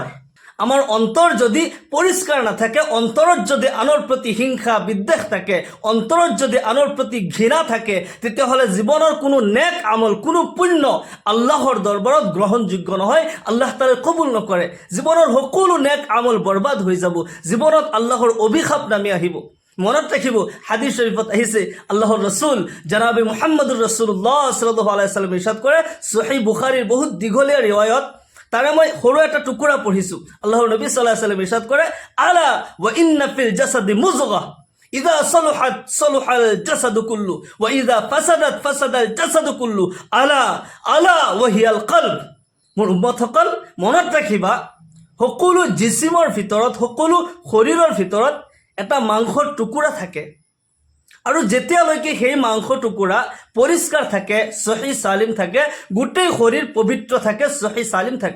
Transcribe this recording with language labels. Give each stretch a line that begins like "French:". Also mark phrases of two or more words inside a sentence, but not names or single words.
Assamese: আমাৰ অন্তৰ যদি পৰিষ্কাৰ নাথাকে, অন্তৰত যদি আনৰ প্ৰতি হিংসা বিদ্বেষ থাকে, অন্তৰত যদি আনৰ প্ৰতি ঘৃণা থাকে, তেতিয়াহ'লে জীৱনৰ কোনো নেক আমল, কোনো পুণ্য আল্লাহৰ দৰবাৰত গ্ৰহণযোগ্য নহয়, আল্লাহ তাআলাই কবুল নকৰে। জীৱনৰ সকলো নেক আমল বৰবাদ হৈ যাব, জীৱনত আল্লাহৰ অভিশাপ নামি আহিব। মনত ৰাখিব, হাদিস শৰীফত আহিছে, আল্লাহৰ ৰসুল জনাবে
Arabic: محمد رسول الله صلى الله عليه وسلم
Assamese: ইৰশাদ কৰে, সহিহ বুখাৰীৰ বহুত দীঘলীয়া ৰিৱায়ত, তাৰে মই সৰু এটা টুকুৰা পঢ়িছোঁ। আল্লাহৰ নবী
Arabic: صلى الله عليه وسلم
Assamese: ইৰশাদ কৰে,
Arabic: ألا وإن في الجسد مضغة إذا صلحت صلح الجسد كله وإذا فسدت فسد الجسد كله ألا ألا وهي القلب.
Assamese: মোৰ উম্মতসকল, মনত ৰাখিবা, সকলো জিছিমৰ ভিতৰত, সকলো শৰীৰৰ ভিতৰত এটা মাংসৰ টুকুৰা থাকে, আৰু যেতিয়ালৈকে সেই মাংস টুকুৰা পৰিষ্কাৰ থাকে, সহি সালিম থাকে, গোটেই শৰীৰ পবিত্ৰ থাকে, সহি সালিম থাকে।